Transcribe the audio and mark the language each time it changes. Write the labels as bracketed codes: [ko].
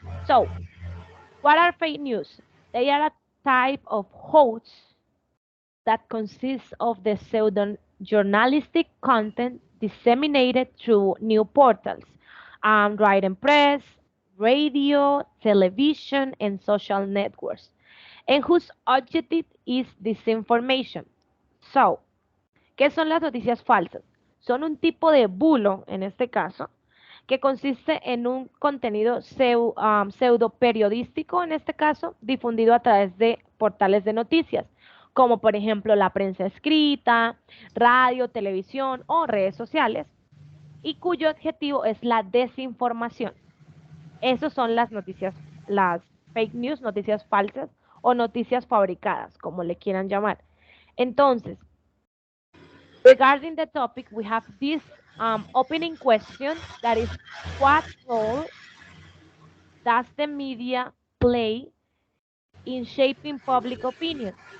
[en] So, what are fake news? They are a type of hoax that consists of the pseudo-journalistic content disseminated through new portals, writing press, radio, television, and social networks, and whose objective is disinformation. [es] So, ¿qué son las noticias falsas? Son un tipo de bulo, en este caso, que consiste en un contenido pseudo periodístico, en este caso, difundido a través de portales de noticias, como por ejemplo la prensa escrita, radio, televisión o redes sociales, y cuyo objetivo es la desinformación. Esas son las noticias, las fake news, noticias falsas o noticias fabricadas, como le quieran llamar. [en] Entonces, regarding the topic, we have this opening question that is, what role does the media play in shaping public opinion?